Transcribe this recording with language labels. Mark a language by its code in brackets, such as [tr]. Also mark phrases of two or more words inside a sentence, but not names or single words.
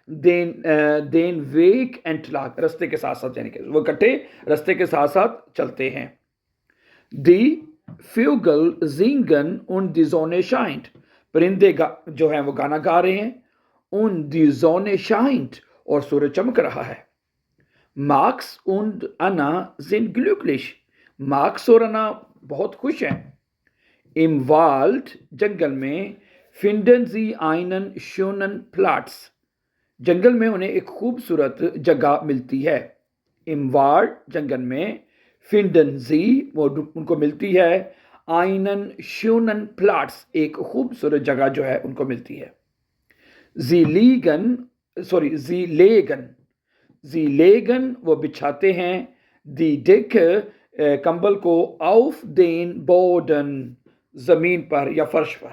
[de] den Weg entlang, [hi] रास्ते के साथ साथ, यानी कि वो इकट्ठे रास्ते के साथ साथ चलते हैं। [de] die Vögel singen und die Sonne scheint, [hi] परिंदे जो हैं वो गाना गा रहे हैं। [de] und die Sonne scheint, [hi] और सूरज चमक रहा है। [de] मार्क्स und Anna sind glücklich, [hi] मार्क्स और अना बहुत खुश हैं। [de] Im Wald [hi] जंगल में, [de] finden sie einen schönen Platz, [hi] जंगल में उन्हें एक खूबसूरत जगह मिलती है। [de] Im Wald [hi] जंगल में, [de] finden sie [hi] वो उनको मिलती है, [de] einen schönen Platz [hi] एक खूबसूरत जगह जो है उनको मिलती है। [de] Sie legen sie legen [hi] वो बिछाते हैं, [de] die Decke [hi] कंबल को, [de] auf den Boden [hi] जमीन पर या फर्श पर।